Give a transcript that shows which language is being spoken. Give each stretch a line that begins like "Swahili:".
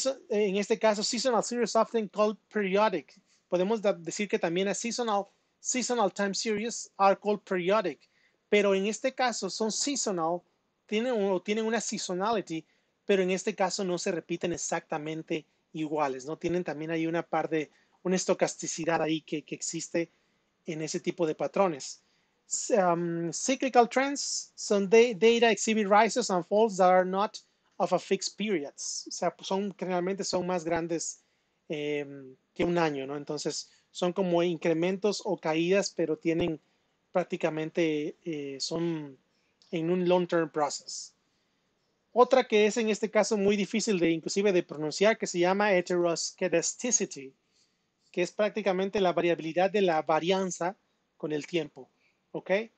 Spanish: En este caso,
English: seasonal series often called periodic.
Spanish: Podemos decir que también a
English: seasonal time series are called periodic,
Spanish: pero en este caso son seasonal, tienen una seasonality, pero en este caso no se repiten exactamente iguales, ¿no? Tienen también ahí una estocasticidad ahí que existe en ese tipo de patrones.
English: Cyclical trends son data exhibit rises and falls that are not of a fixed periods.
Spanish: O sea, pues generalmente son más grandes que un año, ¿no? Entonces, son como incrementos o caídas, pero tienen prácticamente, son en un long-term process. Otra que es en este caso muy difícil inclusive de pronunciar, que se llama heteroscedasticity, que es prácticamente la variabilidad de la varianza con el tiempo. ¿Ok?